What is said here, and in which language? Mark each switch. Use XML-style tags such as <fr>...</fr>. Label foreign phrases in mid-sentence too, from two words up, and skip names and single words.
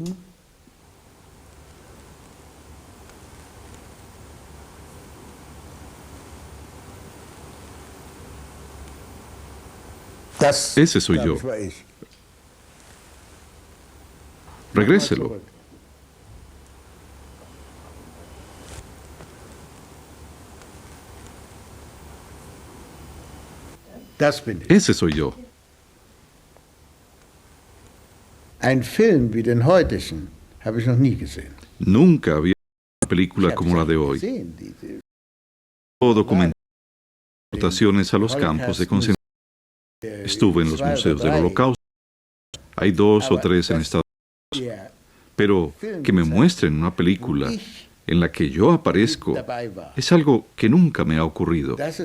<es>Ese soy yo. Regréselo. Ese soy yo.</es> <de>Ein Film wie den heutigen habe ich noch nie gesehen.</de> <es>Nunca había una película como la de hoy. Documentar aportaciones a los campos de concentración. Estuve en los museos del Holocausto. Hay 2 o 3 en Estados Unidos. Pero que me muestren una película en la que yo aparezco es algo que nunca me ha ocurrido.</es>